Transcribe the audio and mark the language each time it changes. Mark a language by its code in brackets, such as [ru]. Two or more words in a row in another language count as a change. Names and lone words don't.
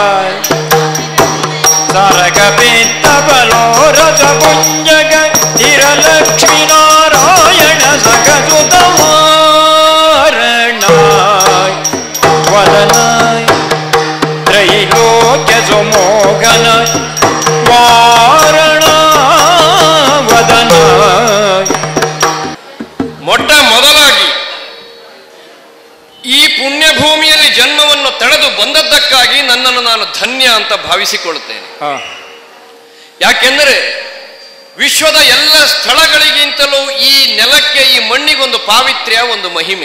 [sa] ಸಾರಕ ಪಿತ್ತ ಫಲೋರಸ ಪುಂಜಕ ಧೀರಲಕ್ಷ್ಮೀ ನಾರಾಯಣ ಸಖಸುತ ವದನಾಯ ತ್ರೈಲೋಕ್ಯ ಸುಮೋಘನ ವಾರಣ ವದನಾಯ. [kn] ಮೊಟ್ಟ ಮೊದಲಾಗಿ ಈ ಪುಣ್ಯಭೂಮಿಯಲ್ಲಿ ಜನ್ಮವನ್ನು ತಳೆದು ಬಂದದ್ದಕ್ಕಾಗಿ ನನ್ನನ್ನು ನಾನು ಧನ್ಯ ಅಂತ ಭಾವಿಸಿಕೊಳ್ಳುತ್ತೇನೆ. ಯಾಕೆಂದರೆ ವಿಶ್ವದ ಎಲ್ಲ ಸ್ಥಳಗಳಿಗಿಂತಲೂ ಈ ನೆಲಕ್ಕೆ, ಈ ಮಣ್ಣಿಗೊಂದು ಪಾವಿತ್ರ್ಯ, ಒಂದು ಮಹಿಮೆ.